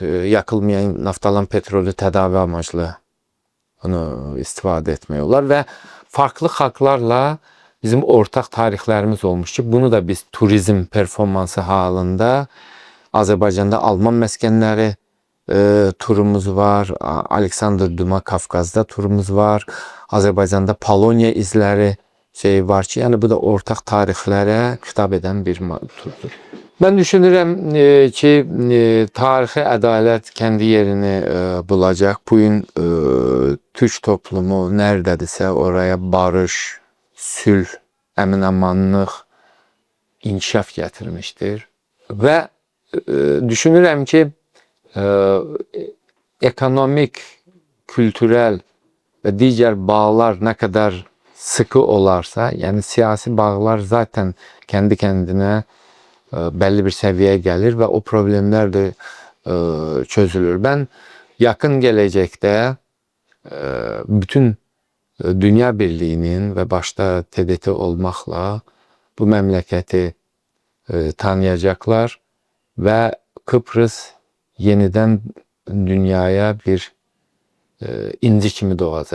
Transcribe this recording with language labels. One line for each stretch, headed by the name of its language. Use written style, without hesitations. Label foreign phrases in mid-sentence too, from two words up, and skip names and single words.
Turkish: Yakılmayan naftalan petrolü tedavi amaçlı onu istifade etmiyorlar ve farklı halklarla bizim ortak tarihlerimiz olmuş ki bunu da biz turizm performansı halinde Azerbaycan'da Alman meskenleri turumuz var. Alexander Duma Kafkaz'da turumuz var. Azerbaycan'da Polonya izleri şey var ki,
Azerbaijani: yəni bu da ortaq tarixlərə xitab edən bir turdur. Mən düşünürəm ki, tarixi ədalət kəndi yerini bulacaq. Bu gün Türk toplumu nərdədirsə oraya barış, sülh, əmin-amanlıq, inkişaf gətirmişdir. Və düşünürəm ki, ekonomik, kültürel və digər bağlar nə qədər sıkı olarsa,
Turkish: yəni siyasi bağlar zaten kendi kendine belli bir seviyeye gelir ve o problemler de çözülür. Ben yakın gelecekte bütün Dünya Birliği'nin ve başta TDT olmakla bu memleketi tanıyacaklar ve Kıbrıs yeniden dünyaya bir inci
Azerbaijani: kimi doğacaq.